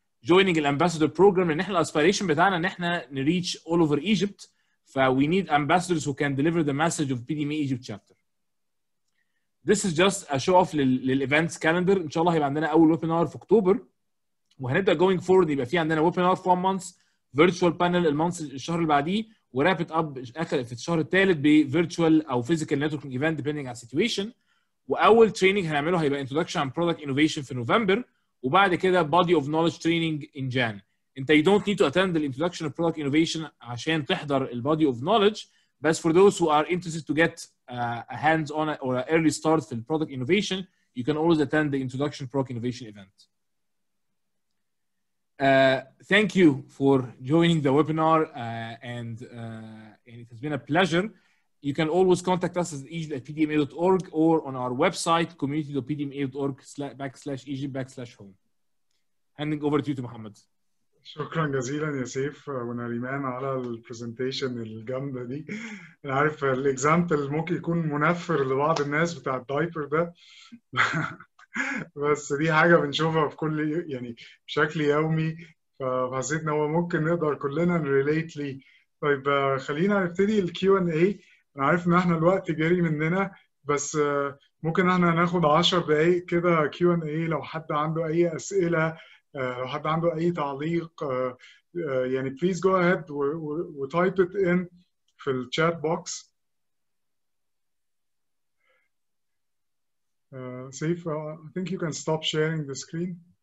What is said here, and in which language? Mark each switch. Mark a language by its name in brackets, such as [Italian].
[English] Joining the ambassador program [Arabic] ان احنا الاسبيريشن بتاعنا ان احنا [English] reach all over Egypt. We need ambassadors who can deliver the message of PDMA Egypt Chapter. This is just a show off للevents calendar. [Arabic] ان شاء الله هيبقى عندنا اول ويبينار في اكتوبر، وهنبدا [English] going forward [Arabic] يبقى في عندنا ويبينار [English] for 1 month، virtual panel [Arabic] الشهر اللي بعديه، وراب ات اب في الشهر الثالث بفيرتشوال او فيزيكال نتوركينج ايفنت ديبيندينج على السيتويشن. واول تريننج هنعمله هيبقى انتروداكشن عن برودكت انوفيشن في نوفمبر، وبعد كده بادي اوف نولج تريننج ان جان. انت [English] you don't need to attend the introduction of product innovation [Arabic] عشان تحضر البادي اوف نولج، بس [English] for those who are interested to get a hands on or an early start في product innovation you can always attend the introduction product innovation event. Thank you for joining the webinar and it has been a pleasure. You can always contact us at egypt@pdma.org or on our website community.pdma.org/egypt/home. Handing over to you to Muhammad. [Arabic] شكرا جزيلا يا سيف ونريمان على البرزنتيشن الجامده دي. انا عارف الاكزامبل ممكن يكون منفر لبعض الناس بتاع الدايبر ده بس دي حاجه بنشوفها في كل يعني بشكل يومي، فحسيت ان هو ممكن نقدر كلنا نريليت ليه. طيب خلينا نبتدي الQ&A. انا عارف ان احنا الوقت جري مننا، بس ممكن احنا ناخد 10 دقائق كده Q&A لو حد عنده اي اسئله، لو حد عنده اي تعليق يعني [English] please go ahead [Arabic] و [English] type it in [Arabic] في الشات بوكس. [English] Saif, I think you can stop sharing the screen.